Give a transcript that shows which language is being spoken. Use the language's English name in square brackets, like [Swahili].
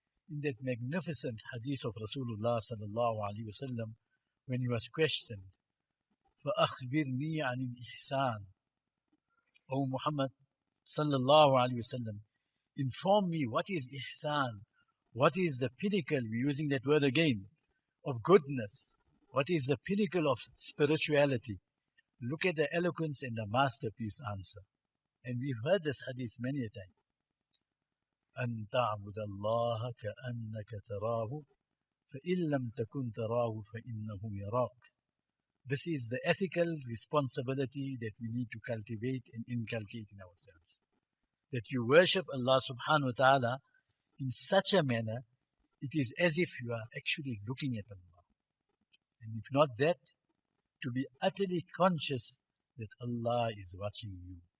[English] in that magnificent hadith of Rasulullah sallallahu alaihi wasallam when he was questioned, [Arabic] فَأَخْبِرْنِي عَنِ الْإِحْسَانِ, [English] O Muhammad sallallahu alaihi wasallam, inform me what is ihsan, what is the pinnacle, we're using that word again, of goodness, what is the pinnacle of spirituality. Look at the eloquence and the masterpiece answer. And we've heard this hadith many a time. [Arabic] أن تعبد الله كأنك تراه فإن لم تكن تراه فإنه يراك. [English] This is the ethical responsibility that we need to cultivate and inculcate in ourselves. That you worship Allah subhanahu wa ta'ala in such a manner, it is as if you are actually looking at Allah. And if not that, to be utterly conscious that Allah is watching you.